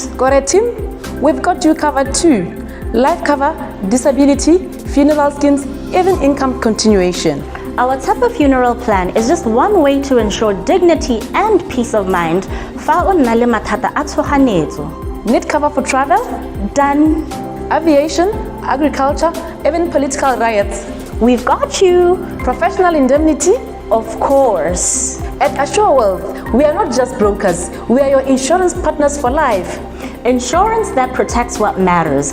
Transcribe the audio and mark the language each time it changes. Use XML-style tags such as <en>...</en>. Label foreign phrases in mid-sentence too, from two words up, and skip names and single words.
<en>Got a team? We've got you covered too. Life cover, disability, funeral schemes, even income continuation. Our type of funeral plan is just one way to ensure dignity and peace of mind.</en> <tn>Fa o nna le mathata a tshoganetso.</tn> <en>Need cover for travel, Done. aviation, agriculture, even political riots. We've got you. Professional indemnity. Of course. At Assure Wealth, we are not just brokers, we are your insurance partners for life. Insurance that protects what matters.</en>